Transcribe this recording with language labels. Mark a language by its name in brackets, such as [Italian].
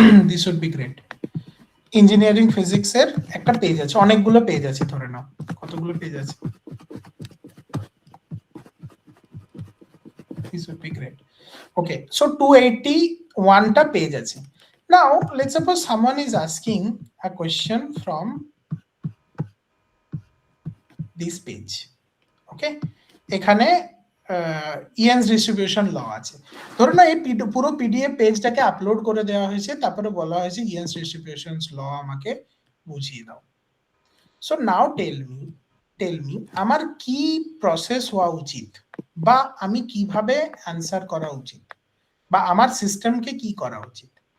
[English] This would be great. [Bangla] Engineering ফিজিক্সের একটা page আছে, অনেকগুলো পেজ আছে, ধরে নাও কতগুলো পেজ আছে। [English] This would be great. Okay, so 281 টা page আছে। Now let's suppose someone is asking a question from this page. [Bangla] Okay, এখানে ইয়েন্স ডিস্ট্রিবিউশন ল আছে। ধরুন না এই পুরো পিডিএফ পেজটাকে আপলোড করে দেওয়া হয়েছে, তারপরে বলা হয়েছে ইয়েন্স ডিস্ট্রিবিউশন ল আমাকে বুঝিয়ে দাও। [English] so now tell me [Bangla] আমার কি প্রসেস হওয়া উচিত, বা আমি কিভাবে অ্যানসার করা উচিত, বা আমার সিস্টেমকে কি করা উচিত।